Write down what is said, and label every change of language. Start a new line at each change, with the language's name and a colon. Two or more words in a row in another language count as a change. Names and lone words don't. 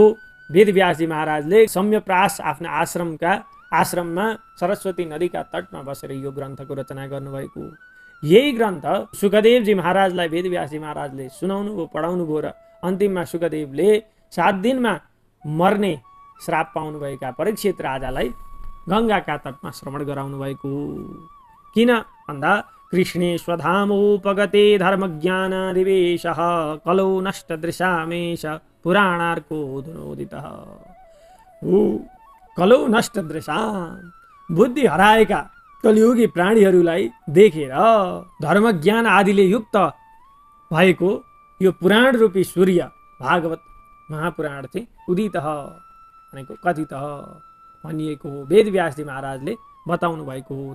Nepali: वेदव्यासजी महाराजले सम्यप्रास आफ्ना आश्रममा सरस्वती नदीका तटमा बसेर यो ग्रन्थको रचना गर्नुभएको। यही ग्रन्थ सुखदेवजी महाराजलाई वेदव्यासजी महाराजले सुनाउनु भयो, पढाउनु भयो र अन्तिममा सुखदेवले 7 दिनमा मर्ने श्राप पाउनुभएका परीक्षित राजालाई गङ्गाका तटमा श्रवण गराउनु भएको। किन भन्दा
Sanskrit: कृष्णे स्वधामोपगते धर्मज्ञानादिवेशः कलौ नष्टदृशामेश पुराणार्को धुनोदितः। कलौ नष्टदृशा,
Nepali: बुद्धि हराएका कलियुगी प्राणीहरूलाई देखेर धर्मज्ञान आदिले युक्त भएको यो पुराण रूपी सूर्य भागवत महापुराण चाहिँ उदितः भनेको कथितः भनिएको हो, वेदव्यासजी महाराजले बताउनु भएको हो।